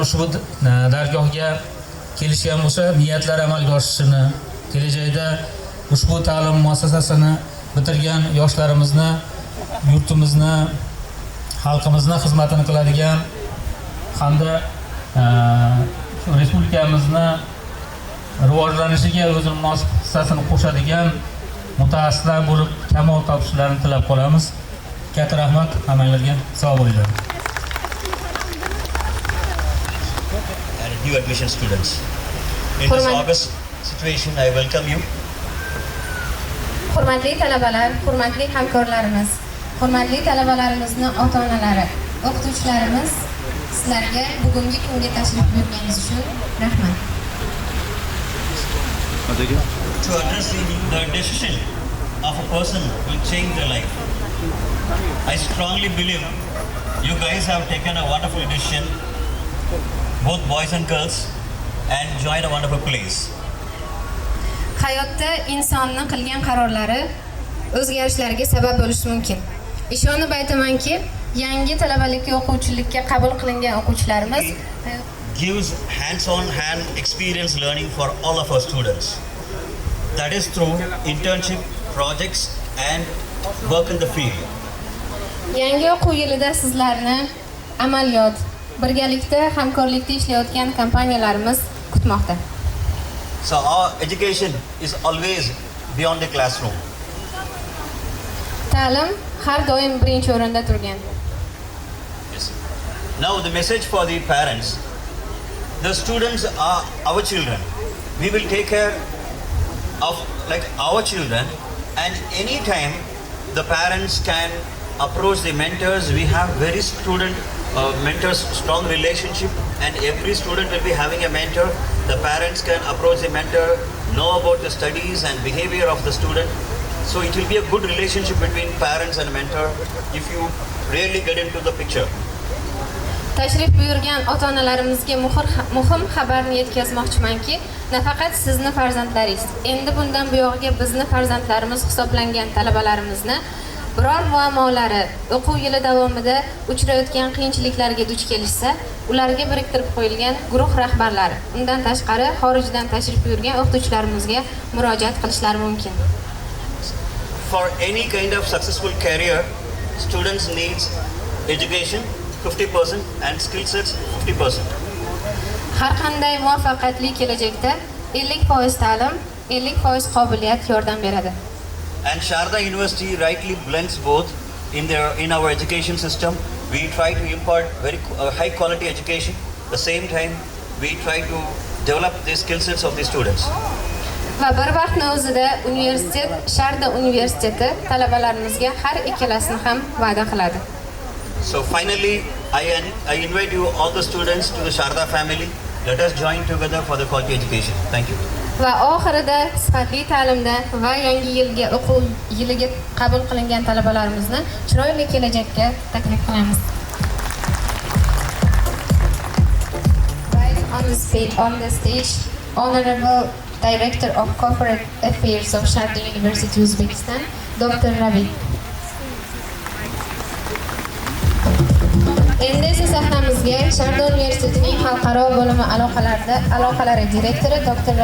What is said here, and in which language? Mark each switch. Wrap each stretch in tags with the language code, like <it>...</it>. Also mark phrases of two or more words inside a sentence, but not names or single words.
<uz>ushbu dargohga kelishgan bo'lsa, niyatlar amalga oshishini, kelajakda ushbu ta'lim muassasasini bitirgan yoshlarimizni, yurtimizni, xalqimizni xizmatini qiladigan hamda respublikamizni rivojlanishiga o'zini munosib hissasini qo'shadigan mutaxassislar bo'lib kamol topishlarini tilab qolamiz. Katta rahmat hammanglarga. Sog' bo'linglar.</uz> <en>New admission students. In this August situation, I welcome you.</en> <uz>Hurmatli talabalar, hurmatli hamkorlarimiz, hurmatli talabalarimizni ota-onalari, o'qituvchilarimiz, sizlarga bugungi kunga tashrif buyurganingiz uchun rahmat.</uz> <en>To address the decision of a person will change their life. I strongly believe you guys have taken a wonderful decision, both boys and girls, and joined a wonderful place.</en> <uz>Hayotda insonning qilgan qarorlari o'zgarishlarga sabab bo'lishi mumkin. Ishonib aytamanki, yangi talabalikka, o'quvchilikka qabul qilingan o'quvchilarimiz</uz> <en>gives hands-on experience learning for all of our students. That is through internship, projects, and work in the field.</en> <uz>Yangi o'quv yilida sizlarni amaliyot, birgalikda hamkorlikda ishlayotgan kompaniyalarimiz kutmoqda.</uz> <en>So our education is always beyond the classroom.</en> <uz>Ta'lim har doim birinchi o'rinda turgan.</uz> <en>Yes. Now the message for the parents. The students are our children. We will take care of like our children, and anytime the parents can approach the mentors. We have very mentors strong relationship, and every student will be having a mentor. The parents can approach the mentor, know about the studies and behavior of the student. So it will be a good relationship between parents and mentor if you really get into the picture.</en> <uz>Tashrif buyurgan ota-onalarimizga muhim xabarni yetkazmoqchimanki, nafaqat sizni farzandlaringiz, endi bundan buyog'iga bizni farzandlarimiz hisoblangan talabalarimizni biror muammolari o'quv yili davomida uchrayotgan qiyinchiliklarga duch kelishsa, ularga biriktirib qo'yilgan guruh rahbarlari, undan tashqari xorijdan tashrif buyurgan o'qituvchilarimizga murojaat qilishlari mumkin.</uz> <en>For any kind of successful career, students needs education 50% and skill sets 50%.</en> <uz>Har qanday muvaffaqiyatli kelajakda 50% ta'lim, 50% qobiliyat yordam beradi.</uz> <en>And Sharda University rightly blends both in our education system. We try to impart very high quality education. At the same time, we try to develop the skill sets of the students.</en> <uz>Va bir vaqtning o'zida universitet, Sharda Universiteti talabalarimizga har ikkalasini ham va'da qiladi.</uz> <en>So finally, I invite you all the students to the Sharda family. Let us join together for the quality education. Thank you.</en> <uz>Va oxirida sifatli ta'limda va yangi yilga o'quv yiliga qabul qilingan talabalarimizni chiroyli kelajakka taklif qilamiz.</uz> <en>Right on the stage, Honorable Director of Corporate Affairs of Sharda University, Uzbekistan, Dr. Ravi.</en> <uz>Endi esa sahnamizga Sharda Universitetining xalqaro bo'limi aloqalari direktori Dr.</uz>